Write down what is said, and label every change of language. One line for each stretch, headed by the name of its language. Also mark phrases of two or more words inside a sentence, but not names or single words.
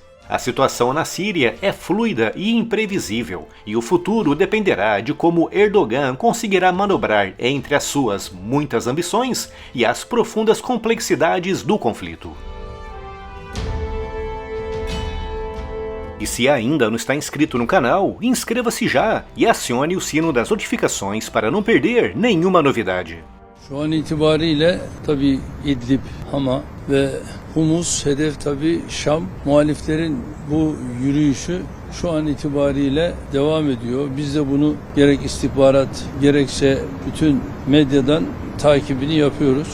Portuguese: A situação na Síria é fluida e imprevisível, e o futuro dependerá de como Erdogan conseguirá manobrar entre as suas muitas ambições e as profundas complexidades do conflito. E se ainda não está inscrito no canal, inscreva-se já e acione o sino das notificações para não perder nenhuma novidade.
Turkish: Şu an itibariyle tabii İdlib, Hama ve Humus hedef tabii Şam. Muhaliflerin bu yürüyüşü şu an itibariyle devam ediyor. Biz de bunu gerek istihbarat gerekse bütün medyadan takibini yapıyoruz.